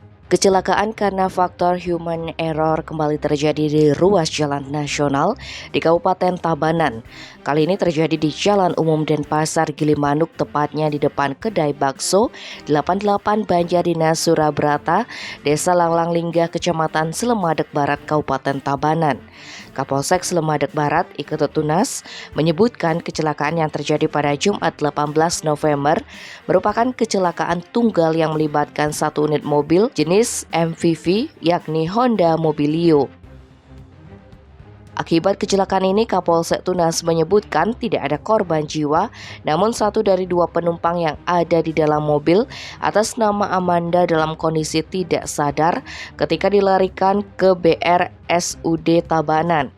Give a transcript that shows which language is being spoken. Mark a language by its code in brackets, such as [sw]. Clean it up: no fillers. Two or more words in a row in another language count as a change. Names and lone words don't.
[id] Kecelakaan karena faktor human error kembali terjadi di ruas jalan nasional di Kabupaten Tabanan. Kali ini terjadi di Jalan Umum Denpasar Gilimanuk, tepatnya di depan kedai bakso 88 Banjardinas Surabrata, Desa Langlang Linggah, Kecamatan Slemadeg Barat, Kabupaten Tabanan. Kapolsek Slemadeg Barat, Ike Tunas, menyebutkan kecelakaan yang terjadi pada Jumat 18 November merupakan kecelakaan tunggal yang melibatkan satu unit mobil jenis MVV, yakni Honda Mobilio. Akibat kecelakaan ini, Kapolsek Tunas menyebutkan tidak ada korban jiwa, namun satu dari dua penumpang yang ada di dalam mobil atas nama Amanda dalam kondisi tidak sadar ketika dilarikan ke BRSUD Tabanan.